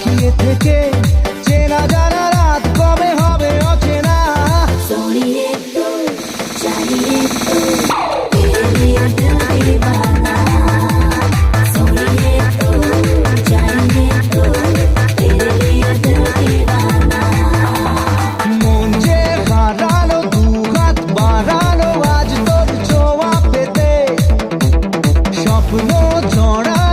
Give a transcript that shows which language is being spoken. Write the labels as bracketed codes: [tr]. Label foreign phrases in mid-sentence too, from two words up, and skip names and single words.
[bn] থেকে চেনা জানা রাত কবে হবে অচেনা। [hi] सोनिए तू चाहिए तू तेरे लिए दिल दीवाना सोनिए तू चाहिए तू तेरे लिए दिल दीवाना [bn] মন যে হারালো দু হাত বাড়ালো আজ তোর ছোঁয়া পেতে স্বপ্ন ঝড়